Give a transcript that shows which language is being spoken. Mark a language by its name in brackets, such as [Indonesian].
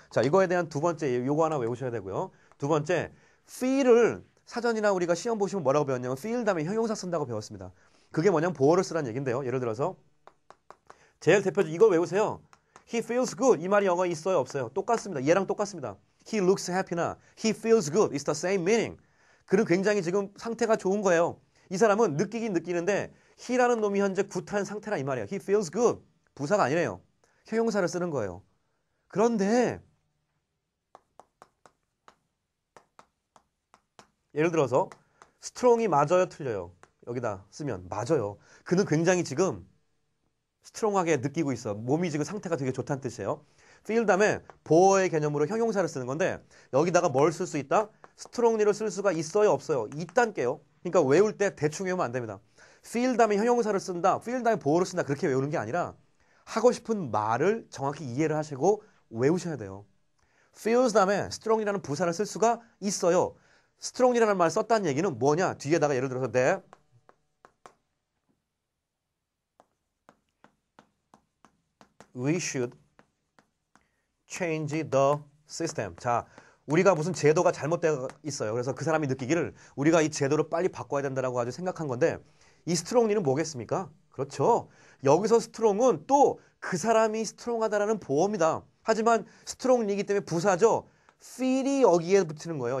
[Korean] 자, 이거에 대한 두 번째 요거 하나 외우셔야 되고요. 두 번째, feel을 사전이나 우리가 시험 보시면 뭐라고 배웠냐면 feel 다음에 형용사 쓴다고 배웠습니다. 그게 뭐냐면 보어를 쓰라는 얘기인데요. 예를 들어서 제일 대표적 이걸 외우세요. [English] He feels good. [Korean] 이 말이 영어에 있어요? 없어요? 똑같습니다. 얘랑 똑같습니다. [English] He looks happy나 He feels good. It's the same meaning. [Korean] 그는 굉장히 지금 상태가 좋은 거예요. 이 사람은 느끼긴 느끼는데 he라는 놈이 현재 굿한 상태라 이 말이에요. [English] He feels good. [Korean] 부사가 아니래요. 형용사를 쓰는 거예요. 그런데 예를 들어서 strong이 맞아요? 틀려요? 여기다 쓰면 맞아요. 그는 굉장히 지금 스트롱하게 느끼고 있어. 몸이 지금 상태가 되게 좋다는 뜻이에요. feel 다음에 보어의 개념으로 형용사를 쓰는 건데 여기다가 뭘 쓸 수 있다? strongly를 쓸 수가 있어요, 없어요? 있단게요. 그러니까 외울 때 대충 외우면 안 됩니다. feel 다음에 형용사를 쓴다, feel 다음에 보어를 쓴다 그렇게 외우는 게 아니라 하고 싶은 말을 정확히 이해를 하시고 외우셔야 돼요. feels 다음에 strong이라는 부사를 쓸 수가 있어요. strong이라는 말 썼다는 얘기는 뭐냐? 뒤에다가 예를 들어서 [English] that we should change the system. [Korean] 자, 우리가 무슨 제도가 잘못되어 있어요. 그래서 그 사람이 느끼기를 우리가 이 제도를 빨리 바꿔야 된다라고 아주 생각한 건데 이 스트롱리는 뭐겠습니까? 그렇죠. 여기서 스트롱은 또 그 사람이 스트롱하다라는 보어입니다. 하지만 스트롱리이기 때문에 부사죠. feel이 여기에 붙이는 거예요.